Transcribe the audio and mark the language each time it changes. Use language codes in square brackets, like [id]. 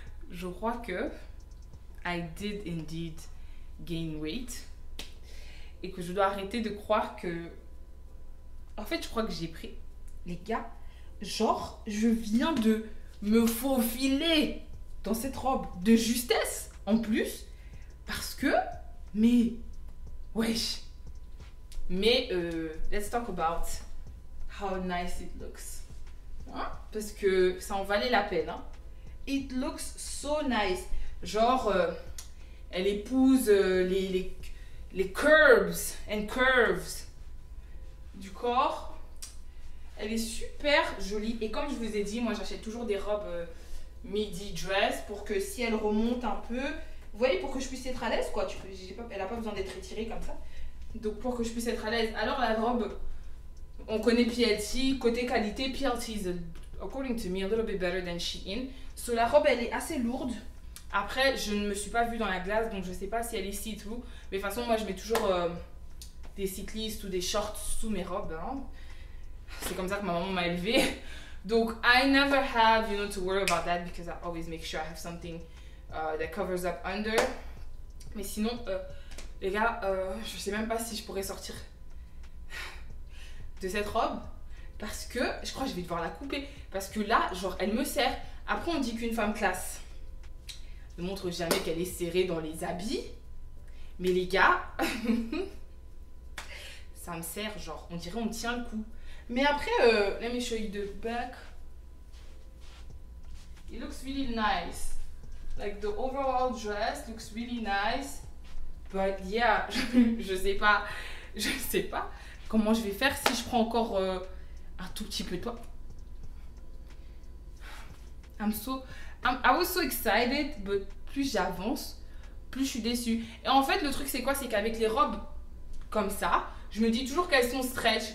[fr] Je crois que [en] I did indeed gain weight [fr] et que je dois arrêter de croire que... en fait, je crois que j'ai pris... les gars, genre, je viens de me faufiler dans cette robe de justesse en plus parce que... mais... wesh. [en] Mais, let's talk about how nice it looks. [fr] Hein? Parce que ça en valait la peine. Hein? [en] It looks so nice. [fr] Genre, elle épouse les [en] curves and curves [fr] du corps. Elle est super jolie. Et comme je vous ai dit, moi j'achète toujours des robes midi dress pour que si elle remonte un peu, vous voyez, pour que je puisse être à l'aise quoi. Elle n'a pas besoin d'être étirée comme ça. Donc pour que je puisse être à l'aise. Alors la robe, on connaît PLT, côté qualité, [en] PLT is, according to me, a little bit better than Shein. [fr] So la robe elle est assez lourde. Après, je ne me suis pas vue dans la glace, donc je ne sais pas si elle est see-through. Mais de toute façon, moi je mets toujours des cyclistes ou des shorts sous mes robes. Hein. C'est comme ça que ma maman m'a élevée. [en] Donc, I never have, you know, to worry about that because I always make sure I have something that covers up under. [fr] Mais sinon, les gars, je sais même pas si je pourrais sortir de cette robe parce que je crois que je vais devoir la couper. Parce que là, genre, elle me serre. Après, on dit qu'une femme classe ne montre jamais qu'elle est serrée dans les habits. Mais les gars, ça me serre, genre, on dirait on me tient le cou. Mais après, [en] let me show you the back. It looks really nice. Like the overall dress looks really nice. But yeah, [fr] je sais pas comment je vais faire si je prends encore un tout petit peu de poids. [en] I was so excited, but [fr] plus j'avance, plus je suis déçue. Et en fait, le truc c'est quoi? C'est qu'avec les robes comme ça, je me dis toujours qu'elles sont stretch.